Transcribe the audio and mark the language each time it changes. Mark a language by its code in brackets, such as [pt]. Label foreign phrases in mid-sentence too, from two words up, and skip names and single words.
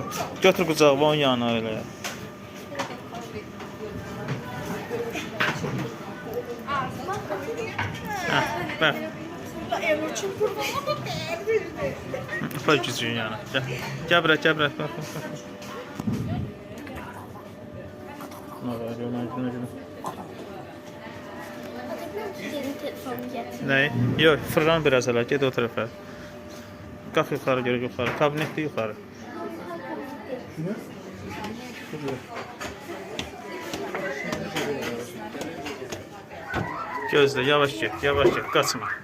[az] Götür qucağıma onun yanına elə. Hə, bax. Apar gücün yanına. Gəl bura. Bax. [tr] Ne? Yok, fırlan biraz hala. Ged o tarafa. Kalk yukarı, geri yukarı. Kabinette yukarı. Gözle, yavaş get. Kaçma.